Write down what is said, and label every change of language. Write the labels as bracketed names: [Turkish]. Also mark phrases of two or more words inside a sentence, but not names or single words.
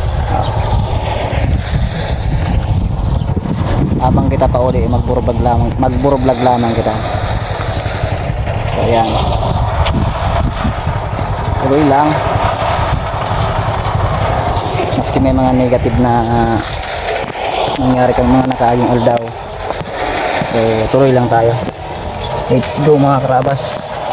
[Bikol] Habang kita pa uli, magburoblog lamang kita. [Filipino] So yan. Tuloy lang. [Bikol] Maski may mga negative na nangyari kang mga nakaaging aldaw. [Filipino] So tuloy lang tayo. [English] Let's go [Bikol] mga karabas.